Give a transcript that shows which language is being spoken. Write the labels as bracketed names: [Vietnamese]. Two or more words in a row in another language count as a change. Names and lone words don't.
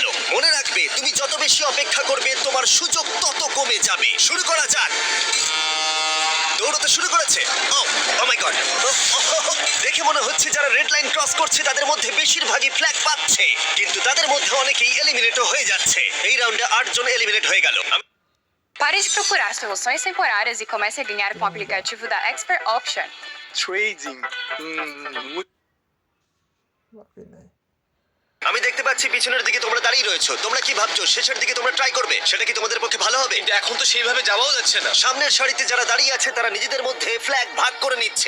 [Bangla] মনে রাখবে, তুমি যত বেশি অপেক্ষা করবে তোমার সুযোগ তত কমে যাবে। শুরু করা যাক। দৌড়তে শুরু করেছে। [English] oh my god, [Bangla] দেখে মনে হচ্ছে যারা [English] red line cross [Bangla] করছে তাদের মধ্যে বেশিরভাগই ফ্ল্যাগ পাচ্ছে, কিন্তু তাদের মধ্যে অনেকেই এলিমিনেটও হয়ে যাচ্ছে। এই রাউন্ডে 8 জন এলিমিনেট হয়ে gel. [Portuguese] Pare de procurar soluções temporárias e comece a ganhar com o aplicativo da Expert Auction. [Bangla] ট্রেডিং। আমি দেখতে পাচ্ছি পিছনের দিকে তোমরা দাঁড়িয়ে রয়েছো। তোমরা কি ভাবছো শেষের দিকে তোমরা ট্রাই করবে? সেটা কি তোমাদের পক্ষে ভালো হবে? কিন্তু এখন তো সেইভাবে যাওয়াও যাচ্ছে না। সামনের সারিতে যারা দাঁড়িয়ে আছে তারা নিজেদের মধ্যে ফ্ল্যাগ ভাগ করে নিচ্ছে।